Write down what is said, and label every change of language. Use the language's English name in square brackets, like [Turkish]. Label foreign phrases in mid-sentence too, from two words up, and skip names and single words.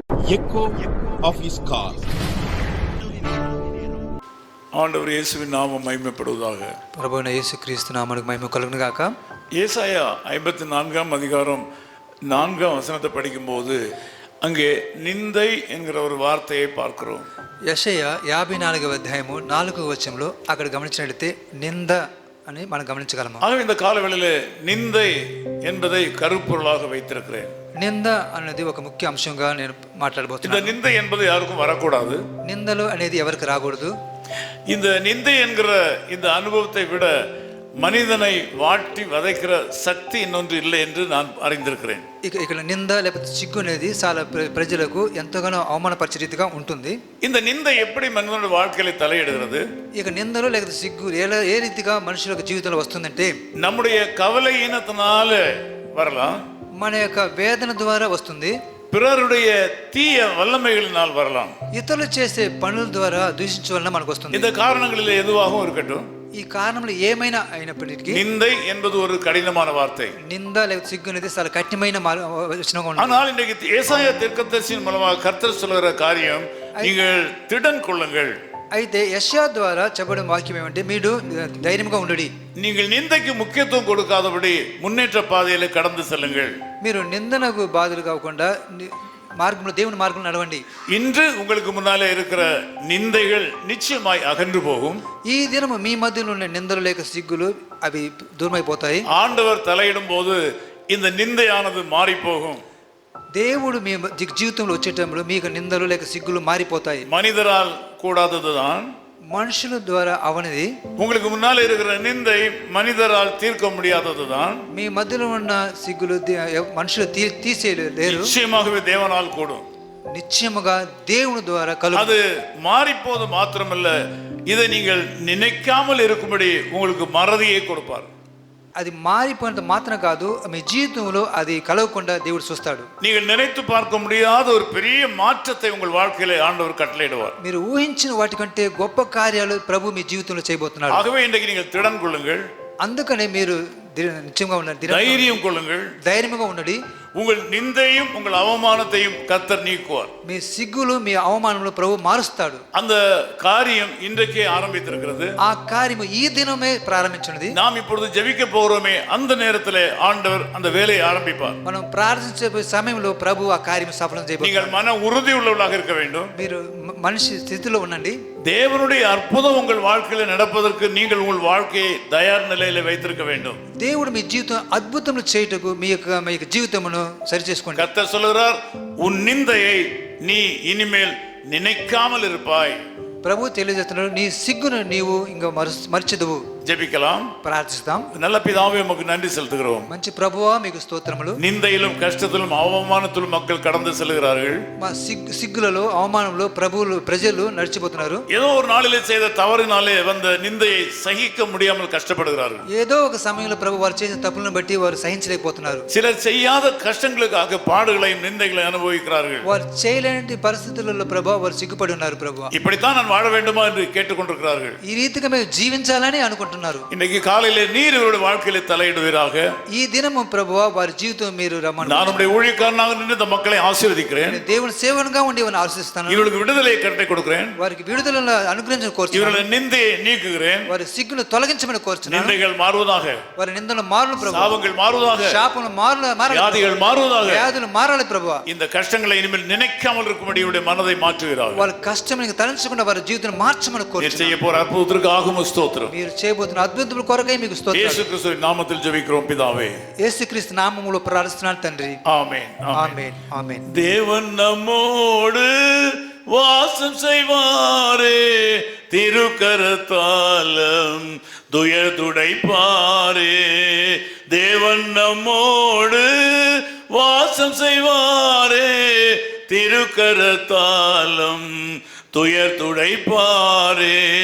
[English] echo of his call. [Tamil] ஆண்டவர் இயேசுவின் நாமம் மகிமைப்படுவதாக. [Telugu] ప్రభువైన యేసుక్రీస్తు నామమునకు మహిమ కలుగును గాక. [Tamil] ஏசாயா 54ஆம் அதிகாரம் 4ஆம் வசனத்தை படிக்கும்போது அங்கே நிந்தை என்கிற ஒரு வார்த்தையை பார்க்கிறோம். [Telugu] యెషయా 54వ అధ్యాయము 4వ వచనంలో అక్కడ గమనించినట్లయితే నింద అని మనం గమనించగలము. [Tamil] ஆகவே இந்த காலவெளியிலே நிந்தை என்பதை கருப்பொருளாக வைத்திருக்கிறேன். [Telugu] నింద అనేది ఒక ముఖ్య అంశంగా నేను [Tamil] இந்த [Telugu] మాట్లాడబోతున్నాను. [Tamil] நிந்தை என்பது யாருக்கும் வரக்கூடாது. [Telugu] నిందలు అనేది ఎవరికి రాకూడదు. [Tamil] இந்த நிந்தை என்கிற இந்த அனுபவத்தை விட மனிதனை வாட்டி வதைக்கிற சக்தி இன்னொன்று இல்லை என்று நான் அறிந்திருக்கிறேன். [Telugu] ఇక్కడ నింద లేకపోతే సిగ్గు అనేది చాలా ప్రజలకు ఎంతగానో అవమానపరిచే రీతిగా ఉంటుంది. [Tamil] இந்த நிந்தை எப்படி மனிதனுடைய வாழ்க்கையில தலையிடுகிறது? [Telugu] ఇక నిందలు లేకపోతే సిగ్గు ఏ రీతిగా మనుషులకు జీవితంలో వస్తుందంటే [Tamil] நம்முடைய கவலையினத்தினால வரலாம், [Telugu] మన యొక్క వేదన ద్వారా వస్తుంది, [Tamil] பிறருடைய தீய வல்லமைகளினால் வரலாம், [Telugu] ఇతరులు చేసే పనుల ద్వారా దూషించడం వలన మనకు వస్తుంది. [Tamil] இந்த காரணங்களில் எதுவாகவும் இருக்கட்டும், [Telugu] ఈ కారణంలో ఏమైనా అయినప్పటికీ [Tamil] நிந்தை என்பது ஒரு கடினமான வார்த்தை. [Telugu] నింద లేకపోతే సిగ్గు అనేది చాలా కఠినమైన వచనంగా ఉంటుంది. [Tamil] ஆனால் இன்றைக்கு ஏசாயா தீர்க்கதரிசியின் மூலமாக கர்த்தர் சொல்லுகிற காரியம், நீங்கள் திடன் கொள்ளுங்கள். [Telugu] అయితే యెషయా ద్వారా చెప్పడం వాక్యం ఏమంటే మీరు ధైర్యంగా ఉండండి, [Tamil] நீங்கள் நிந்தைக்கு முக்கியத்துவம் கொடுக்காதபடி முன்னேற்ற பாதையில கடந்து செல்லுங்கள். [Telugu] మీరు నిందనకు బాధలు కాకుండా మార్గంలో దేవుని మార్గంలో నడవండి. [Tamil] இன்று உங்களுக்கு முன்னாலே இருக்கிற நிந்தைகள் நிச்சயமாய் அகன்று போகும். [Telugu] ఈ దినము మీ మధ్యలో ఉన్న నిందలు లేక సిగ్గులు అవి దూరమైపోతాయి. [Tamil] ஆண்டவர் தலையிடும் போது இந்த நிந்தையானது மாறி போகும். [Telugu] దేవుడు మీ జీవితంలో వచ్చేటప్పుడు మీకు నిందలు లేక సిగ్గులు మారిపోతాయి. [Tamil] மனிதரால் கூடாததுதான், [Telugu] మనుషుల ద్వారా అవనిది. [Tamil] உங்களுக்கு முன்னாலே இருக்கிற நிந்தை மனிதரால் தீர்க்க முடியாததுதான். [Telugu] మీ మధ్యలో ఉన్న సిగ్గులు మనుషులు తీసేయలేరు. [Tamil] நிச்சயமாகவே தேவனால் கூடும். [Telugu] నిశ్చయముగా దేవుని ద్వారా కలుగు. [Tamil] அது மாறிப்போது மாத்திரமல்ல, இதை நீங்கள் நினைக்காமல் இருக்கும்படி உங்களுக்கு மறதியை கொடுப்பார். [Telugu] అది మారిపోయినంత మాత్రం కాదు, మీ జీవితంలో అది కలగకుండా దేవుడు చూస్తాడు. [Tamil] நீங்கள் நினைத்து பார்க்க முடியாத ஒரு பெரிய மாற்றத்தை உங்கள் வாழ்க்கையிலே ஆண்டவர் கட்டளையிடுவார். [Telugu] మీరు ఊహించిన వాటికంటే గొప్ప కార్యాలు ప్రభు మీ జీవితంలో చేయబోతున్నాడు. [Tamil] ஆகவே இன்றைக்கு நீங்கள் திடன் கொள்ளுங்கள், [Telugu] అందుకనే మీరు నిశ్చయంగా ఉండండి, [Tamil] தைரியம் கொள்ளுங்கள். [Telugu] ధైర్యంగా ఉండండి. [Tamil] உங்கள் நிந்தையும் உங்கள் அவமானத்தையும் கர்த்தர் நீக்குவார். [Telugu] మీ సిగ్గులు మీ అవమానంలో ప్రభు మారుస్తాడు. [Tamil] அந்த காரியம் இன்றைக்கே ஆரம்பித்திருக்கிறது. [Telugu] ఆ కార్యము ఈ దినమే ప్రారంభించినది. [Tamil] நாம் இப்பொழுது ஜெபிக்க போகிறோமே, அந்த நேரத்திலே ஆண்டவர் அந்த வேலையை ஆரம்பிப்பார். [Telugu] మనం ప్రార్థించే సమయంలో ప్రభు ఆ కార్యం సఫలం చేయబోతున్నాడు. [Tamil] நீங்கள் மன உறுதி உள்ளவர்களாக இருக்க வேண்டும். [Telugu] మీరు మనిషి స్థితిలో ఉండండి. [Tamil] தேவனுடைய அற்புதம் உங்கள் வாழ்க்கையில நடப்பதற்கு நீங்கள் உங்கள் வாழ்க்கையை தயார் நிலையில வைத்திருக்க வேண்டும். [Telugu] దేవుడు మీ జీవితం అద్భుతములు చేయుటకు మీ యొక్క జీవితమును సరి చేసుకోండి. [Tamil] கர்த்தர் சொல்கிறார், உன் நிந்தையை நீ இனிமேல் நினைக்காமல் இருப்பாய். [Telugu] ప్రభు తెలియజేస్తున్నాడు, నీ సిగ్గును నీవు ఇంకా మర్చిదువు. [Tamil] ஜெபிக்கலாம், [Telugu] ప్రార్థిస్తాం. [Tamil] நல்ல பிதாவே உமக்கு நன்றி செலுத்துகிறோம். [Telugu] మంచి ప్రభువా మీకు స్తోత్రములు. [Tamil] நிந்தையிலும் கஷ்டத்திலும் அவமானத்திலும் மக்கள் கடந்து செல்கிறார்கள். [Telugu] మా సిగ్గులలో అవమానంలో ప్రజలు నడిచిపోతున్నారు. [Tamil] ஏதோ ஒரு நாளிலே செய்த தவறினாலே வந்த நிந்தையை சகிக்க முடியாமல் கஷ்டப்படுகிறார்கள். [Telugu] ఏదో ఒక సమయంలో ప్రభు వారు చేసిన తప్పులను బట్టి వారు సహించలేకపోతున్నారు. [Tamil] சிலர் செய்யாத கஷ்டங்களுக்காக பாடுகளையும் நிந்தைகளையும் அனுபவிக்கிறார்கள். [Telugu] వారు చేయలేని పరిస్థితులలో ప్రభు వారు సిగ్గుపడి ఉన్నారు. ప్రభు [Tamil] இப்படித்தான் நான் வாழ வேண்டுமா என்று கேட்டுக்கொண்டிருக்கிறார்கள். [Telugu] ఈ రీతిగా మేము జీవించాలని అనుకుంటున్నారు. [Tamil] இன்னைக்கு காலையிலே நீர் இவருடைய வாழ்க்கையில தலையிடுவீராக. [Telugu] ఈ దినము ప్రభువా వారి జీవితం మీరు రమ్మని. [Tamil] நான் உம்முடைய ஊழியக்காரனாக நின்று இந்த மக்களை ஆசீர்வதிக்கிறேன். [Telugu] దేవుని సేవకునిగా ఉండి ఇవన్నీ ఆశీర్వదిస్తాను. [Tamil] இவர்களுக்கு விடுதலையை கட்டளை கொடுக்கிறேன். [Telugu] వారికి విడుదలను అనుగ్రహించని కోరుచున్నాను. [Tamil] இவர்களுடைய நிந்தையை நீக்குகிறேன். [Telugu] వారి సిగ్గును తొలగించమని కోరుచున్నాను. [Tamil] நிந்தைகள் மாறுவதாக, [Telugu] వారి నిందలు మారును ప్రభు. [Tamil] சாபங்கள் மாறுவதாக, [Telugu] శాపములు మారాలి. [Tamil] வியாதிகள் மாறுவதாக, [Telugu] వ్యాధులు మారాలి ప్రభువా. [Tamil] இந்த கஷ்டங்களை இனிமேல் நினைக்காமல் இருக்கும்படி இவருடைய மனதை மாற்றுகிறார்கள். [Telugu] వారి కష్టం తలంచకుండా వారి జీవితాన్ని మార్చమని [Tamil] நீர் [Telugu] కోరుచున్నాను. [Tamil] செய்ய போற அற்புதத்திற்காக ஸ்தோத்திரம். [Telugu] మీరు చేయబోతున్న అద్భుతముల కొరకై మీకు స్తోత్రం. [Tamil] இயேசு கிறிஸ்துவின் நாமத்தில் ஜெபிக்கிறோம் பிதாவே. [Telugu] యేసుక్రీస్తు నామములో ప్రార్థిస్తున్నాను తండ్రి. [Tamil] ஆமென். [Telugu] ఆమేన్ ఆమేన్. [Tamil] தேவன் நம்மோடு வாசம் செய்வாரே, திருக்கரத்தாலும் துயர் துடைப்பாரே. தேவன் நம்மோடு வாசம் செய்வாரே, திருக்கரத்தாலும் துயர் துடைப்பாரே.